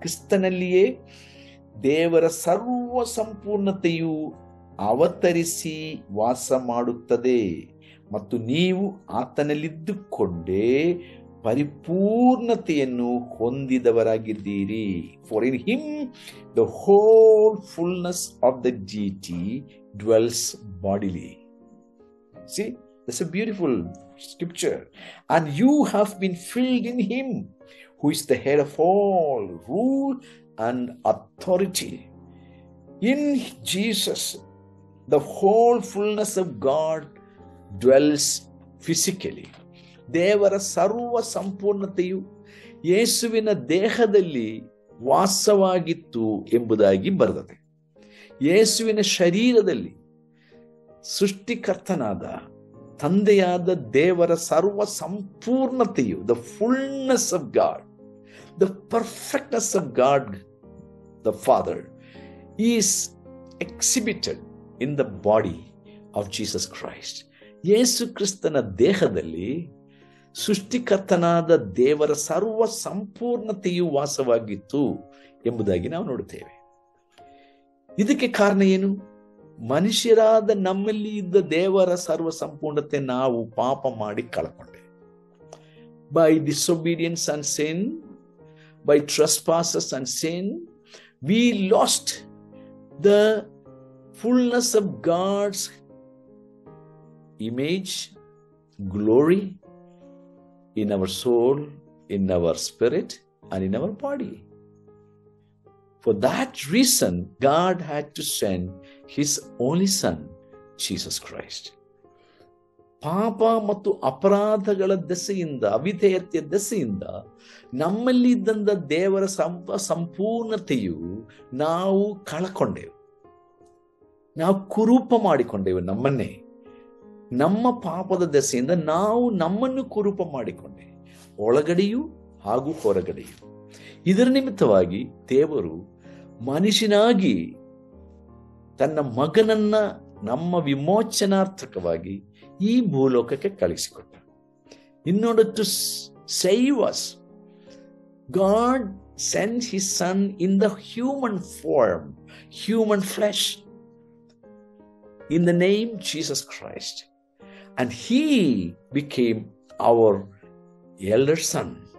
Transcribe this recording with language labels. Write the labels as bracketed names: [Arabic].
[Kannada] ಕ್ರಿಸ್ತನಲ್ಲಿಯೇ ದೇವರ ಸರ್ವ ಸಂಪೂರ್ಣತೆಯು ಅವತರಿಸಿ ವಾಸ ಮಾಡುತ್ತದೆ ಮತ್ತು ನೀವು ಆತನಲ್ಲಿದ್ದುಕೊಂಡೇ ಪರಿಪೂರ್ಣತೆಯನ್ನು ಹೊಂದಿದವರಾಗಿದ್ದೀರಿ. [English] For in him the whole fullness of the deity dwells bodily. See, that's a beautiful scripture. And you have been filled in him who is the head of all rule and authority. In Jesus the whole fullness of God dwells physically. [Kannada] ದೇವರ ಸರ್ವ ಸಂಪೂರ್ಣತೆಯು ಯೇಸುವಿನ ದೇಹದಲ್ಲಿ ವಾಸವಾಗಿತ್ತು ಎಂಬುದಾಗಿ ಬರೆದಿದೆ. ಯೇಸುವಿನ ಶರೀರದಲ್ಲಿ ಸೃಷ್ಟಿಕರ್ತನಾದ ತಂದೆಯಾದ ದೇವರ ಸರ್ವ ಸಂಪೂರ್ಣತೆಯು, [English] The fullness of God, the perfectness of God the father is exhibited in the body of Jesus Christ. [Kannada] ಯೇಸು ಕ್ರಿಸ್ತನ ದೇಹದಲ್ಲಿ ಸೃಷ್ಟಿಕರ್ತನಾದ ದೇವರ ಸರ್ವ ಸಂಪೂರ್ಣತೆಯು ವಾಸವಾಗಿತ್ತು ಎಂಬುದಾಗಿ ನಾವು ನೋಡುತ್ತೇವೆ. ಇದಕ್ಕೆ ಕಾರಣ ಏನು? ಮನುಷ್ಯರಾದ ನಮ್ಮಲ್ಲಿ ಇದ್ದ ದೇವರ ಸರ್ವ ಸಂಪೂರ್ಣತೆ ನಾವು ಪಾಪ ಮಾಡಿ ಕಳ್ಕೊಂಡೆ. [English] By disobedience and sin, by trespasses and sin, we lost the fullness of God's image, glory in our soul, in our spirit, and in our body. For that reason, God had to send His only Son, Jesus Christ. [Kannada] ಪಾಪ ಮತ್ತು ಅಪರಾಧಗಳ ದೆಸೆಯಿಂದ, ಅವಿಧೇಯತೆಯ ದೆಸೆಯಿಂದ ನಮ್ಮಲ್ಲಿ ಇದ್ದಂಥ ದೇವರ ಸಂಪೂರ್ಣತೆಯು ನಾವು ಕಳಕೊಂಡೆವು. ನಾವು ಕುರೂಪ ಮಾಡಿಕೊಂಡೆವು ನಮ್ಮನ್ನೇ. ನಮ್ಮ ಪಾಪದ ದೆಸೆಯಿಂದ ನಾವು ನಮ್ಮನ್ನು ಕುರೂಪ ಮಾಡಿಕೊಂಡೆ, ಒಳಗಡೆಯೂ ಹಾಗೂ ಹೊರಗಡೆಯೂ. ಇದರ ನಿಮಿತ್ತವಾಗಿ ದೇವರು ಮನುಷ್ಯನಾಗಿ ತನ್ನ ಮಗನನ್ನ ನಮ್ಮ ವಿಮೋಚನಾರ್ಥಕವಾಗಿ ಈ ಭೂಲೋಕಕ್ಕೆ ಕಳಿಸಿಕೊಟ್ಟ. [English] In order to save us, God sent His Son in the human form, human flesh, in the name Jesus Christ. And He became our elder son.